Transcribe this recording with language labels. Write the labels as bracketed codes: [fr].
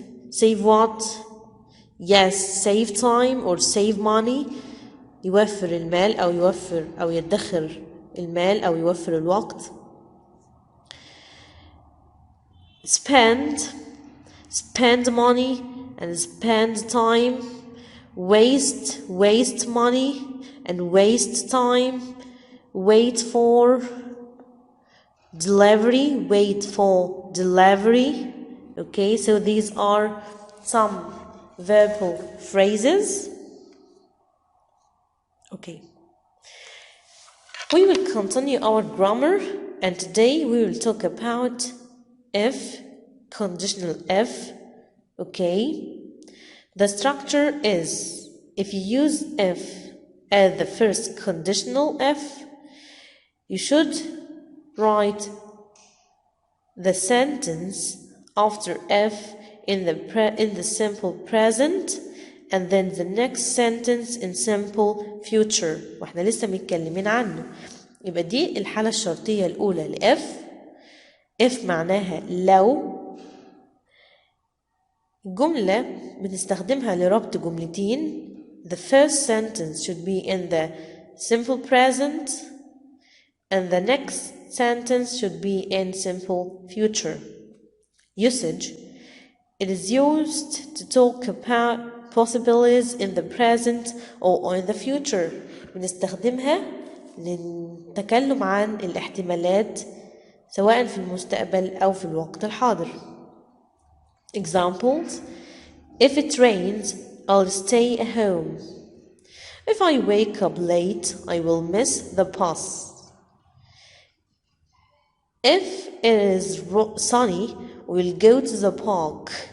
[en] Save what? Yes, save time or save money. [ar] يوفر المال أو يدخر المال أو يوفر الوقت. [en] Spend money and spend time. Waste money and waste time. Wait for delivery, wait for delivery. Okay, so these are some verbal phrases. Okay, we will continue our grammar, and today we will talk about if, conditional if. Okay, the structure is, if you use if as the first conditional if, you should write the sentence after if in the simple present, and then the next sentence in simple future. [ar] واحنا لسه متكلمين عنه. يبقى دي الحالة الشرطية الأولى لإف. if معناها لو. جملة بنستخدمها لربط جملتين. [en] The first sentence should be in the simple present, and the next sentence should be in simple future. Usage. It is used to talk about possibilities in the present or in the future. [ar] بنستخدمها للتكلم عن الاحتمالات سواء في المستقبل أو في الوقت الحاضر. [en] Examples. If it rains, I'll stay at home. If I wake up late, I will miss the bus. If it is sunny, we'll go to the park.